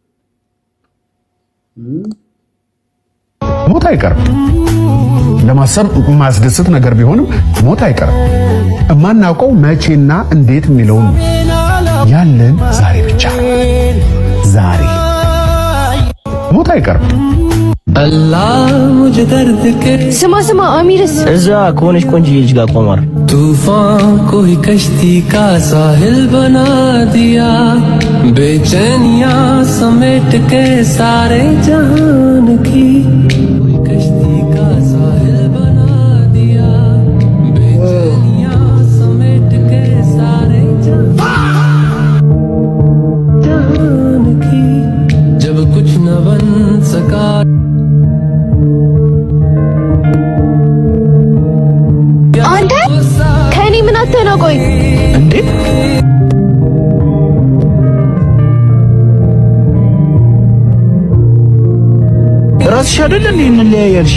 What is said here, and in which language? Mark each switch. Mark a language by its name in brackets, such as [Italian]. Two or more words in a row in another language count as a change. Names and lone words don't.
[Amharic] ሞት አይቀርም። ለማሰብ ማስደስት ነገር ቢሆንም ሞት አይቀርም። እማናውቀው መቼና እንዴት የሚለውን ያለን ዛሬ ብቻ። ዛሬ ሞት አይቀርም። ስማ አሚርስ እዛ ከሆነች ቆንጆዬ ልጅ ጋር ቆማር [Hindi] तूफान कोई कश्ती का साहिल बना दिया बेचैनिया समेट के सारे जहान की कोई कश्ती का साहिल बना दिया बेचैनिया समेट के सारे जहान की जब कुछ न बन सका [Amharic] አንተ ከኔ ምን አተናቆይ እንዴ? ራስሽ አይደል እንዴ እንለያያልሽ?